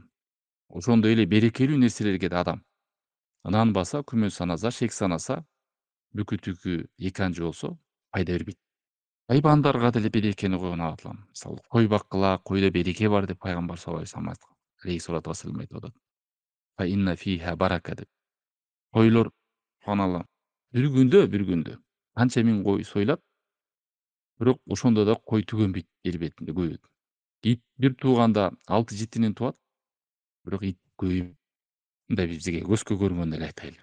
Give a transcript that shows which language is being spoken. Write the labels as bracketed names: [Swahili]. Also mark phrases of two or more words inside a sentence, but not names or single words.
[Kyrgyz] Ошондой эле берекелүү нерселерге да адам ынанбаса, күмөн санаса, шек санаса, бүкү түкү эки анчы болсо пайда бербейт. Хайбандарга деле берекени койгон Алла таалам. Мисалы, кой баккыла, койдо береке бар деп пайгамбар [Arabic] صلى الله عليه وسلم [Kyrgyz] айтып атат. [Arabic] فإن فيها بركة деп. [Kyrgyz] Койлор субханалла, бир күндө канча миң кой союлат, бирок ошондо да кой түгөнбөйт, жер бетинде көбөйт. Ит бир тууганда 6-7 тууат, бирок ит көбөйбөйт. Мындай бизге көзгө көрүнгөн эле айтайлы.